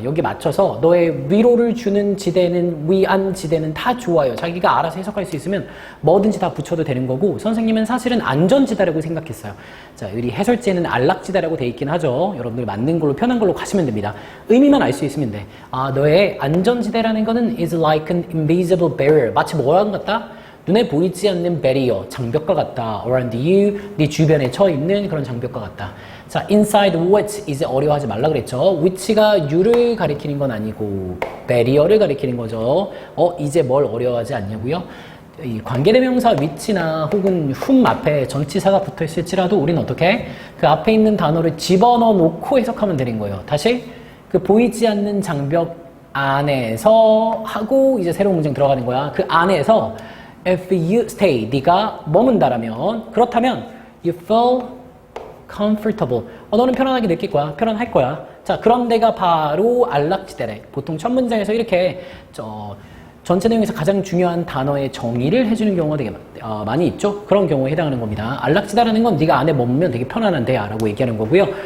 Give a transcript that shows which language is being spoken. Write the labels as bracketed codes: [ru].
[ko] 여기 맞춰서 너의 위로를 주는 지대는 위안 지대는 다 좋아요. 자기가 알아서 해석할 수 있으면 뭐든지 다 붙여도 되는 거고 선생님은 사실은 안전지대라고 생각했어요. 자, 우리 해설지에는 안락지대라고 돼 있긴 하죠. 여러분들 맞는 걸로 편한 걸로 가시면 됩니다. 의미만 알 수 있으면 돼. 너의 안전지대라는 거는 [en] is like an invisible barrier. [ko] 마치 뭐랑 같다? 눈에 보이지 않는 베리어, 장벽과 같다. [en] around you, [ko] 네 주변에 처 있는 그런 장벽과 같다. 자, [en] inside which [ko] 이제 어려워하지 말라 그랬죠. which가 you를 가리키는 건 아니고 베리어를 가리키는 거죠. 이제 뭘 어려워하지 않냐고요? 이 관계대명사 which나 혹은 whom 앞에 전치사가 붙어 있을지라도 우리는 어떻게 그 앞에 있는 단어를 집어넣어 놓고 해석하면 되는 거예요. 다시 그 보이지 않는 장벽 안에서 하고 이제 새로운 문장 들어가는 거야. 그 안에서 [en] If you stay, [ko] 네가 머문다라면 그렇다면 [en] you feel comfortable. [ko] 너는 편안하게 느낄 거야. 편안할 거야. 자, 그런 데가 바로 안락지대래. 보통 첫 문장에서 이렇게 전체 내용에서 가장 중요한 단어의 정의를 해주는 경우가 되게 많이 있죠. 그런 경우에 해당하는 겁니다. 안락지대라는 건 네가 안에 머무면 되게 편안한데 라고 얘기하는 거고요.